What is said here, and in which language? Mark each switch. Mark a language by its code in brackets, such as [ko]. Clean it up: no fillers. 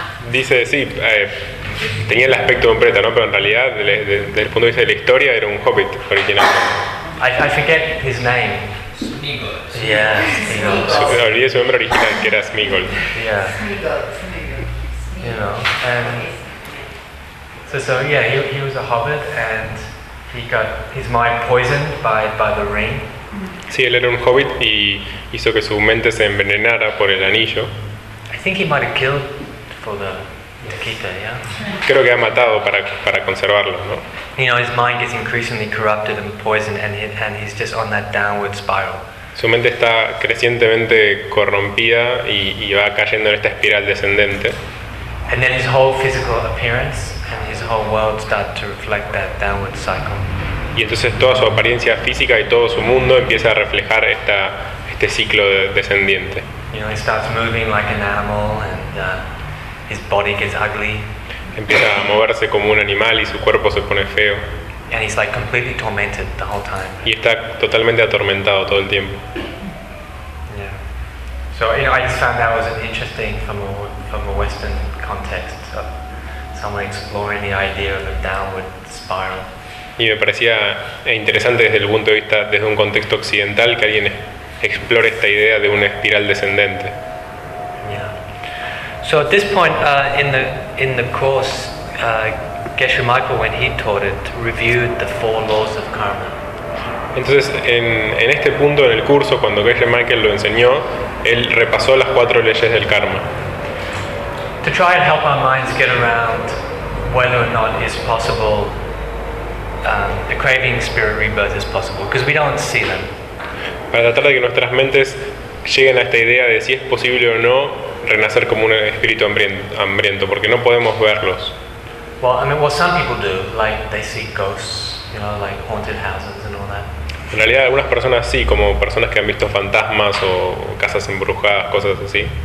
[es] Dice, sí, tenía el aspecto de un preta, ¿no? Pero en realidad, desde el punto de vista de la historia, era un hobbit original. [en] I forget his name. Smeagol. [es] Yeah, olvidé su nombre original, que era Smeagol. [en] You know, and so yeah, he was a hobbit, and he got his mind poisoned by the ring. [es] Sí, él era un hobbit y hizo que su mente se envenenara por el anillo. [en] I think he might have killed for to keep it. Yeah. [es] Creo que ha matado para conservarlo, ¿no? [en] You know, his mind is increasingly corrupted and poisoned, and he's just on that downward spiral. [es] Su mente está crecientemente corrompida y va cayendo en esta espiral descendente. [en] And then his whole physical appearance and his whole world start to reflect that downward cycle. [es] Y entonces toda su apariencia física y todo su mundo empieza a reflejar este ciclo descendiente. [en] You know, he starts moving like an animal, and his body gets ugly. [es] Empieza a moverse como un animal y su cuerpo se pone feo. [en] And he's like completely tormented the whole time. [es] Y está totalmente atormentado todo el tiempo. [en] Yeah. So you know, I just found that was an interesting from a Western context of someone exploring the idea of a downward spiral. [es] Y me parecía interesante desde el punto de vista, desde un contexto occidental, que alguien explore esta idea de una espiral descendente. [en] Yeah. So at this point in the course, Geshe Michael, when he taught it, reviewed the four laws of karma. [es] Entonces, en este punto en el curso, cuando Geshe Michael lo enseñó, él repasó las cuatro leyes del karma. [en] To try and help our minds get around whether or not it's possible, the craving spirit rebirth is possible, because we don't see them. [es] Para tratar de que nuestras mentes lleguen a esta idea de si es posible o no renacer como un espíritu hambriento, porque no podemos verlos. [en] Well, I mean, what some people do, like they see ghosts, you know, like haunted houses and all that. [es] En realidad, algunas personas sí, como personas que han visto fantasmas o casas embrujadas, cosas así.